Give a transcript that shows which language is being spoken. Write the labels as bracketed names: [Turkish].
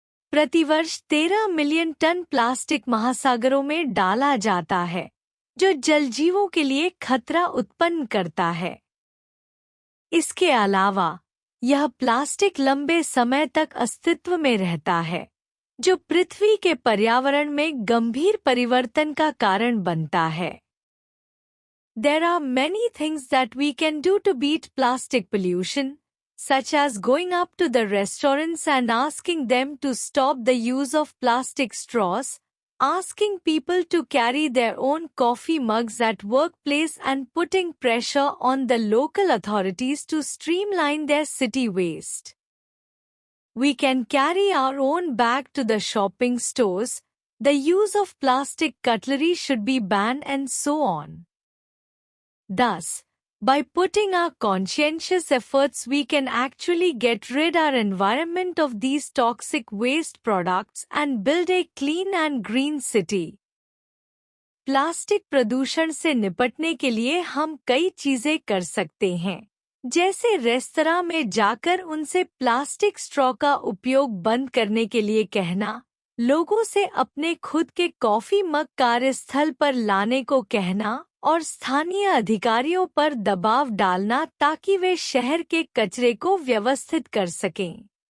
[Hindi] प्रतिवर्ष 13 million ton plastic महासागरों में डाला जाता है, जो जलजीवों के लिए खतरा उत्पन्न करता है। इसके अलावा यह प्लास्टिक लंबे समय तक अस्तित्व में रहता है, जो पृथ्वी के पर्यावरण में गंभीर परिवर्तन का कारण बनता है। [English] There are many things that we can do to beat plastic pollution, such as going up to the restaurants and asking them to stop the use of plastic straws, asking people to carry their own coffee mugs at workplace, and putting pressure on the local authorities to streamline their city waste. We can carry our own bag to the shopping stores, the use of plastic cutlery should be banned, and so on. Thus, by putting our conscientious efforts, we can actually get rid our environment of these toxic waste products and build a clean and green city. [Hindi] Plastic प्रदूषण से निपटने के लिए हम कई चीजें कर सकते हैं, जैसे रेस्तरां में जाकर उनसे प्लास्टिक स्ट्रॉ का उपयोग बंद करने के लिए कहना, लोगों से अपने खुद के कॉफी मग कार्यस्थल पर लाने को कहना और स्थानीय अधिकारियों पर दबाव डालना ताकि वे शहर के कचरे को व्यवस्थित कर सकें।